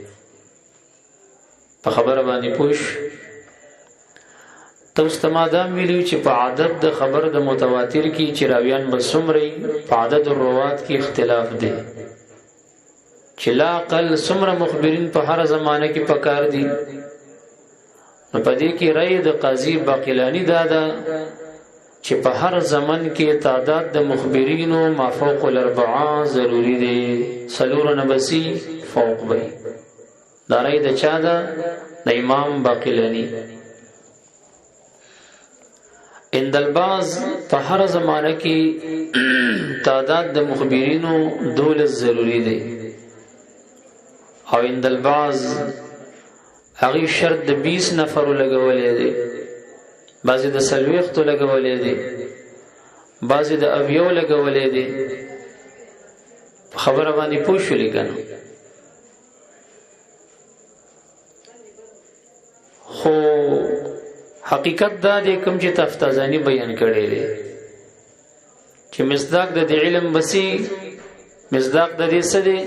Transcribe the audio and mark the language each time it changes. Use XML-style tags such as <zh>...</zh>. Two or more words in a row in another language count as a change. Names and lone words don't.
<ps>په خبره باندې پوښ تاسو ما دا ویلو چې په عدد د خبر د متواتر کې چې راویان به څومره، په</ps> <ar>عدد الروات</ar> <ps>کې اختلاف دی. چې</ps> <ar>لا اقل</ar> <ps>څومره مخبرین په هر زمانه کې پکار دي. نو په دې کې رأی د قاضي باقلانی دا ده چې په هر زمن کې تعداد د مخبرینو</ps> <ar>ما فوق الاربعه</ar> <ps>ضروری دی، څلور نه بسی فوق وي. دا رأی د چا ده؟ د امام باقلانی.</ps> <ar>عند البعض</ar> <ps>په هر زمانه کې تعداد د مخبرینو 12 ضروری دی، او</ps> <ar>عند البعض</ar> <ps>هغه شرط د 20 نفر لګولې دی، بعضی د 40 لګولې دی، بعضی د 80 لګولې دی. خبره باندې پوښولې کنه. خو حقیقت دا دی کوم چې تفتازانی بیان کړی دی چې مصداق د علم بسی، مصداق د دې څه دی؟</ps>